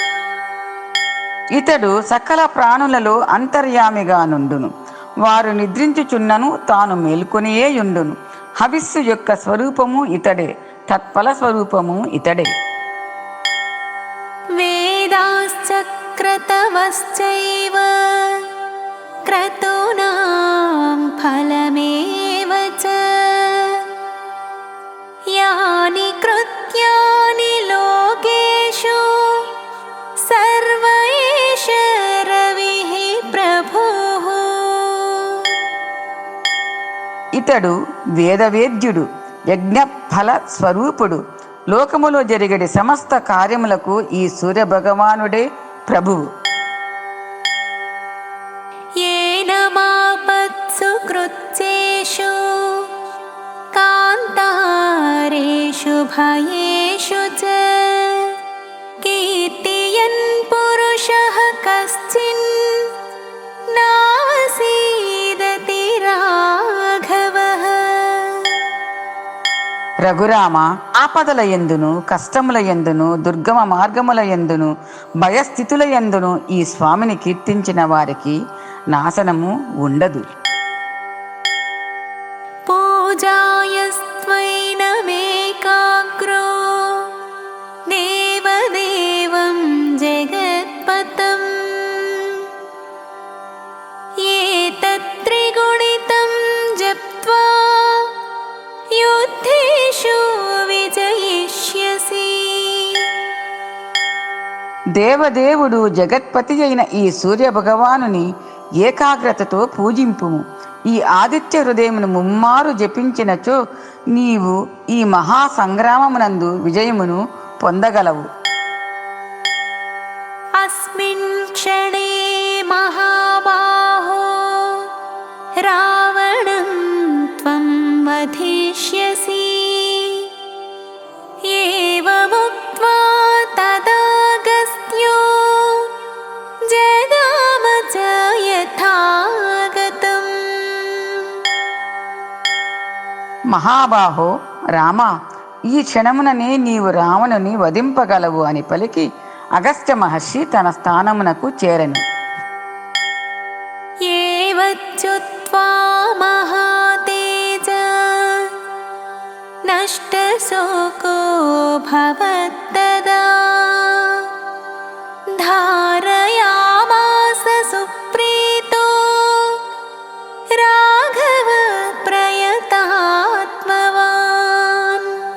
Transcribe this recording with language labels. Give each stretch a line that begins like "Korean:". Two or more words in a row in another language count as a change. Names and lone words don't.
Telugu: ఇతడు సకల ప్రాణులలో అంతర్యామిగా నుండును. వారు నిద్రించుచున్నను తాను మేల్కొనియేయుండును. హవిస్సు యొక్క స్వరూపము ఇతడే. తత్ఫల స్వరూపము ఇతడే.
Sanskrit: వేదాశ్చ क्रतवश्चैव क्रतूनां फलमेव च यानि कृत्यानि लोकेषु सर्व एष रविः प्रभुः।
Telugu: ఇతడు వేదవేద్యుడు, యజ్ఞఫల స్వరూపుడు. లోకములో జరిగడి సమస్త కార్యములకు ఈ సూర్య భగవానుడే ప్రభువు.
Sanskrit: येन मापत्सु कृत्येषु कान्तारेषु भयेषु च कीर्तयन् पुरुषः कश्चिन् नासीदति राघवः।
Telugu: రఘురామ, ఆపదల యందును కష్టముల యందును దుర్గమ మార్గముల యందును భయస్థితుల యందును ఈ స్వామిని కీర్తించిన వారికి నాశనము ఉండదు.
Sanskrit: पूजायस्त्वैनमेकाग्रो देवदेवं जगत्पतं एतत्त्रिगुणितं जप्त्वा युद्धेषु विजयिष्यसि।
Telugu: దేవదేవుడు జగత్పతి అయిన ఈ సూర్య భగవానుని ఏకాగ్రతతో పూజింపుము. ఈ ఆదిత్య హృదయమును ముమ్మారు జపించినచో నీవు ఈ మహాసంగ్రామమునందు విజయమును పొందగలవు.
Sanskrit: अस्मिन् क्षणे महाबाहो रावणं त्वं वधिष्यसि। एवमुक्त्वा तदागस्त्यो जगाम च यथागतम्।
Telugu: మహాబాహో రామ, ఈ క్షణముననే నీవు రావణుని వధింపగలవు అని పలికి అగస్త్య మహర్షి తన స్థానమునకు చేరెను.
Sanskrit: ఏవచ్చుత్వా మహాతేజ నష్టశోకో భవత్తదా ధారయామాస సుప్రీతో రాఘవ ప్రయతాత్మవాన్.